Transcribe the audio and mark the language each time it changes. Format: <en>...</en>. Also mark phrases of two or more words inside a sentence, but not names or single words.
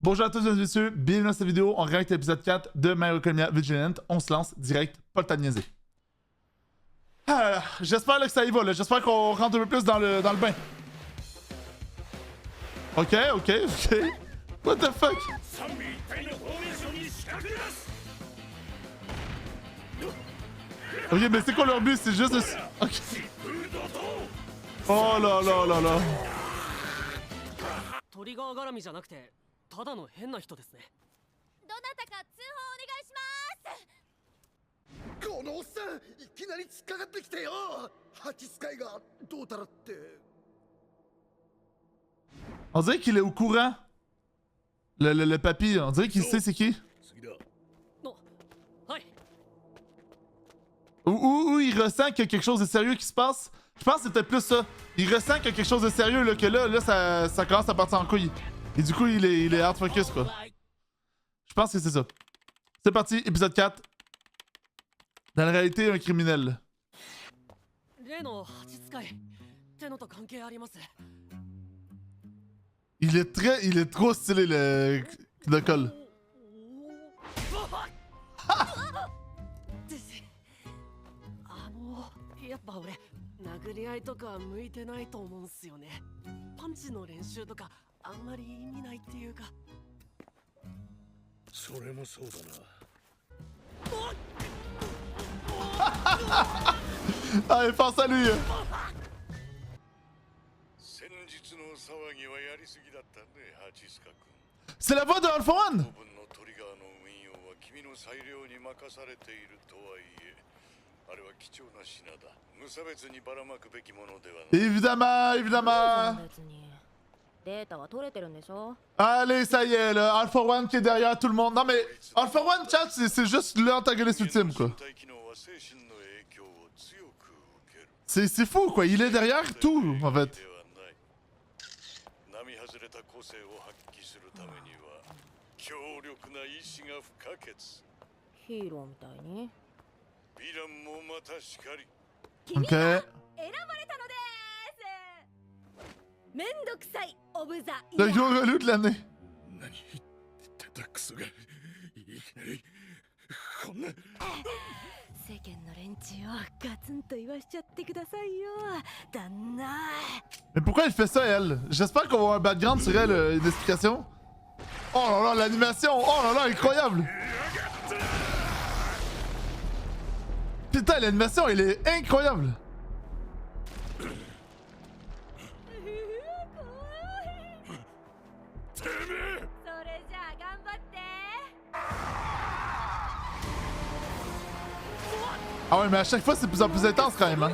<fr>Bonjour à tous mesdames et messieurs, bienvenue dans cette vidéo, on regarde l'épisode 4 de My Hero Academia Vigilant, on se lance direct, pas le temps de niaiser. J'espère que ça y va, j'espère qu'on rentre un peu plus dans le bain.</fr> <en>Ok. What the fuck?</en> <fr>Ok, mais c'est quoi leur but? C'est juste de... Ok. Oh là là là là.</fr> <ja>トリガー絡みじゃなくてただの変な人ですね。どなたか通報お願いします。このおっさんいきなり突っかかってきてよ。蜂使いがどうたらって。</ja> <fr>On dirait qu'il est au courant. Le papy, on dirait qu'il sait c'est qui.</fr> <ja>はい。</ja> <fr>Ou il ressent qu'il y a quelque chose de sérieux qui se passe. Je pense que c'est peut-être plus ça. Il ressent qu'il y a quelque chose de sérieux, là, que là ça commence à partir en couille. Et du coup, il est</fr> <en>hard focus,</en> <fr>quoi. Je pense que c'est ça. C'est parti, épisode 4. Dans la réalité, un criminel.</fr> <ja>例の蜂使いってのと関係あります。</ja> <fr>Il est trop stylé, le Knuckle.</fr> <ja>やっぱ俺殴り合いとか向いてないと思うんすよね。パンチの練習とかあんまり意味ないっていうか。それもそうだな。</ja> <fr>Ah, il pense à lui.</fr> <ja>先日の騒ぎはやりすぎだったね、ハチスカ君。</ja> <fr>C'est la voix de All for One.</fr> <ja>部分のトリガーの運用は君の裁量に任されているとはいえ、あれは貴重な品だ。無差別にばらまくべきものではない。</ja> <fr>Évidemment, évidemment.</fr> <ja>別にデータは取れてるんでしょ。</ja> <fr>Allez, ça y est, là. All for One qui est derrière tout le monde. Non, mais All for One, chat, c'est juste l'antagoniste ultime, quoi. C'est fou, quoi. Il est derrière tout, en fait.</fr> <ja>並外れた個性を発揮するためには強力な意志が不可欠。ヒーローみたいに。ヴィランもまたしかり。</ja> <fr>Ok.</fr> <ja>選ばれたのです。めんどくさい</ja> <en>of the year</en> <fr>Le ー。 gros relou de l'année.</fr> <ja>何言ってたクソがいきなりこんな。世間の連中をガツンと言わしちゃってくださいよ、旦那。</ja> <fr>Mais pourquoi elle fait ça, elle? J'espère qu'on va avoir un background sur elle, une explication. Oh là là, l'animation! Oh là là, incroyable! Putain, l'animation, elle est incroyable!</fr> <ja>てめえ。それじゃあ頑張って。</ja> <fr>Ah ouais, mais à chaque fois, c'est de plus en plus intense quand même, hein.</fr>